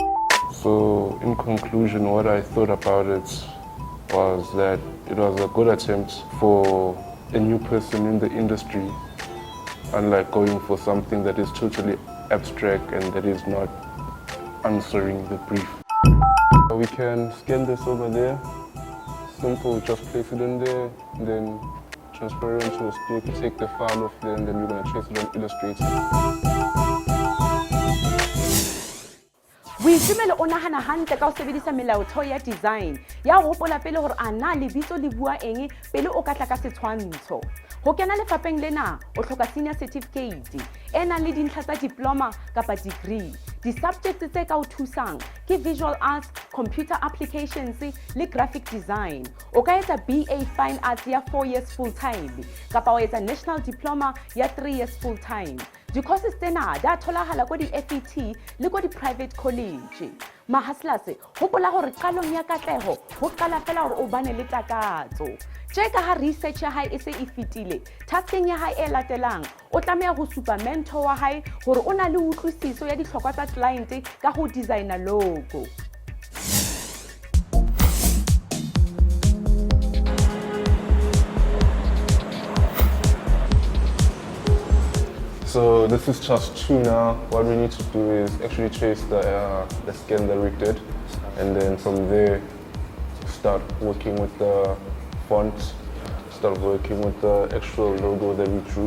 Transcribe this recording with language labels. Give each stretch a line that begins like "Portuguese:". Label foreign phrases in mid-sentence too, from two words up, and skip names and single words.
English: So in conclusion, what I thought about it was that it was a good attempt for a new person in the industry, unlike going for something that is totally abstract and that is not answering the brief. We can scan this over there. Simple, just place it in there, and then transfer it onto a stick, take the file off there, and then you're going to trace it on Illustrator.
Southern Sotho: Boitumelo o nahana hantle ka ho sebedisa melaotheo ya design ya ho hopola pele hore ana lebitso le bua eng pele o ka tla ka setshwantsho. Ho kena lefapheng lena o hloka
English: senior certificate
Southern Sotho: e nang le dintlha tsa diploma kapa degree. Di-subjects tse ka o thusang ke
English: visual arts, computer applications
Southern Sotho: le
English: graphic design.
Southern Sotho: O ka etsa
English: BA Fine Arts
Southern Sotho: ya
English: 4 years full time
Southern Sotho: kapa o etsa
English: national diploma
Southern Sotho: ya
English: 3 years full time.
Southern Sotho: Di-courses tsena di a tholahala ko di-FET le ko di-private college. Mahustlers, hopola hore qalong ya katleho ho qala fela hore o bane le takatso. Tjeka ha research ya hae e se e fetile, tasking ya hae e latelang o tlameha ho supa mentor wa hae hore o na le utlwisiso ya dihlokwa tsa client ka ho designer logo.
English: So So this is just 2 now. What we need to do is actually trace the scan that we did, and then from there start working with the font, start working with the actual logo that we drew.